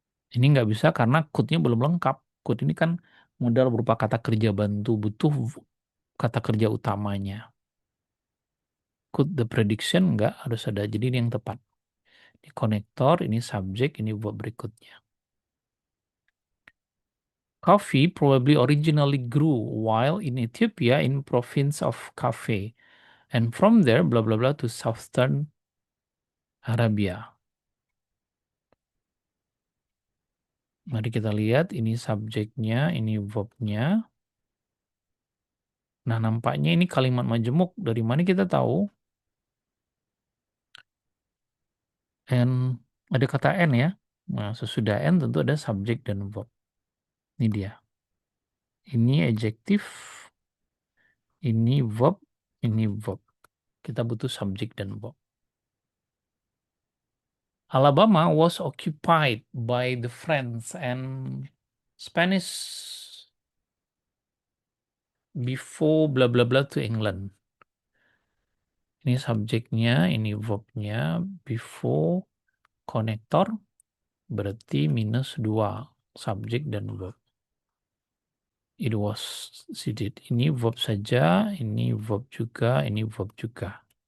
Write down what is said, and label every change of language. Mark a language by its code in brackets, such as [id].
[id] Ini nggak bisa karena could-nya belum lengkap. Could ini kan modal berupa kata kerja bantu, butuh kata kerja utamanya. [en] Could the prediction [id] nggak harus ada, jadi ini yang tepat. Ini konektor, ini subjek, ini verb berikutnya. [en] Coffee probably originally grew while in Ethiopia in province of Kafé, and from there blah blah blah to southern Arabia. [id] Mari kita lihat ini subjeknya, ini verbnya. Nah, nampaknya ini kalimat majemuk. Dari mana kita tahu? N, ada kata N ya. Nah, sesudah N tentu ada subjek dan verb. Ini dia. Ini adjektif, ini verb, ini verb. Kita butuh subjek dan verb. [en] Alabama was occupied by the French and Spanish before bla bla bla to England. [id] Ini subjeknya, ini verbnya, before konektor berarti -2 subjek dan verb. [en] It was seated. [id] Ini verb saja, ini verb juga, ini verb juga.